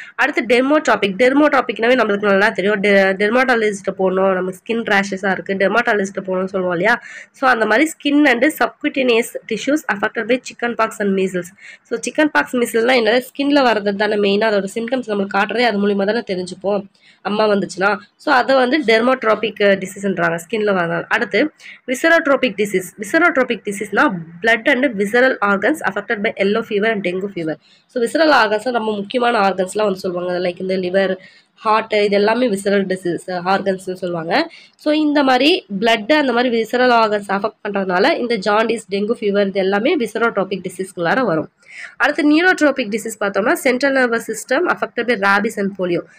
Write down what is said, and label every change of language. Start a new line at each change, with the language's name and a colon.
Tamil: அடுத்து டெர்மோட்ராபிக்னாவே நம்மளுக்கு நல்லா தெரியும். டெர்மாட்டாலஜிஸ்ட்டை போகணும், நம்ம ஸ்கின் ரேஷஸாக இருக்குது, டெர்மாட்டாலஜிஸ்ட்டை போகணும்னு சொல்லுவோம் இல்லையா? ஸோ அந்த மாதிரி
English: Skin and subcutaneous tissues affected by chicken pox and measles.
Tamil: So chicken box மீசல்னால் என்ன, ஸ்கின்ல வரது தானே மெயினாக, அதோட சிம்டம்ஸ் நம்மளுக்கு காட்டுறதே அது மூலிமா தானே தெரிஞ்சுப்போம் அம்மா வந்துச்சுன்னா. ஸோ அதை வந்து டெர்மோட்ராபிக் டிசீஸ்ன்றாங்க, ஸ்கின்ல வரது. அடுத்து விசரோட்ரோபிக் டிசீஸ்னா
English: blood and visceral organs affected by yellow fever and dengue fever.
Tamil: So visceral organs நம்ம முக்கியமான ஆர்கன்ஸ்லாம் வந்து சொல்லுவாங்க, லைக் இந்த லிவர், ஹார்ட், இது எல்லாமே விசரல் டிசீஸ் ஆர்கன்ஸ்னு சொல்லுவாங்க. ஸோ இந்த மாதிரி பிளட் அந்த மாதிரி விசரல் ஆர்கன்ஸ் அஃபெக்ட் பண்ணுறதுனால இந்த ஜாண்டிஸ், டெங்கு ஃபீவர் இது எல்லாமே விசரோட்ரோபிக் டிசீஸ்குள்ளார வரும்.
English: அடுத்து neurotropic disease பார்த்தோம்னா central nervous system affected by rabies and polio.